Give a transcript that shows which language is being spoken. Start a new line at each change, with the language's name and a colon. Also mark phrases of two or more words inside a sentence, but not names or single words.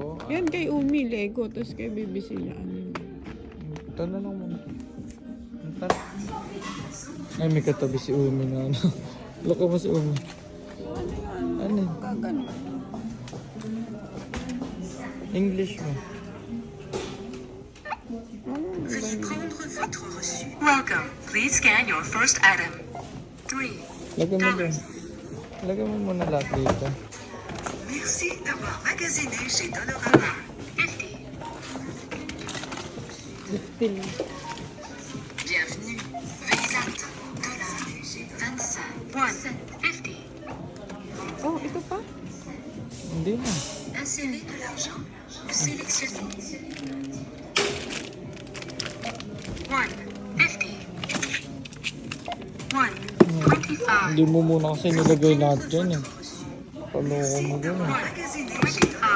Filipino: Yan kay Umi, Lego. Tapos kay Baby sila, ano. Ito na lang muna. Tara. Ay, may katabi si Umi na ano. Loko mo si Umi. Ano? Kakano. English mo.
French: Veuillez prendre votre reçu.
English: Welcome. Please scan your first item. 3.
Filipino: Lagyan mo dyan. Lagyan mo muna lahat dito.
French: Merci d'avoir magasiné chez Dollarama. 50. Bienvenue. Veuillez attendre. Dollar. 25. 1. 50.
Filipino: Oh, ito pa? Hindi na.
French: Insérez de l'argent. Vous sélectionnez. 1. 50. 1. 25.
Filipino: Hindi mo muna kasi nilagay lahat dyan eh. Paloko mo dyan eh.